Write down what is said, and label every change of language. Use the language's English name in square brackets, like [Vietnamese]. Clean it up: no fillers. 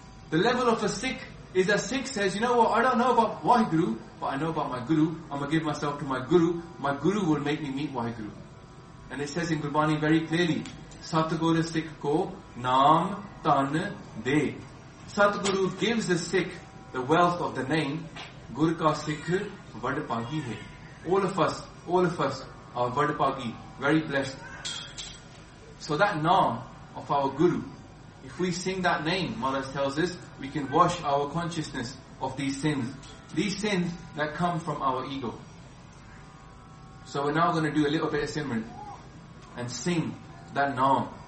[English] The level of a Sikh is a Sikh says, you know what, I don't know about Waheguru, but I know about my Guru. I'm going to give myself to my Guru. My Guru will make me meet Waheguru. And it says in Gurbani very clearly, Satguru Sikh ko naam tan de. Satguru gives a Sikh the wealth of the name. [Punjabi] ਗੁਰੂ ਕਾ ਸਿਖ ਵਡ ਪਾਗੀ ਹੈ. [English] All of us, our Vadapagi, very blessed. So that naam of our Guru, if we sing that name, Maharaj tells us, we can wash our consciousness of these sins. These sins that come from our ego. So we're now going to do a little bit of simran and sing that naam.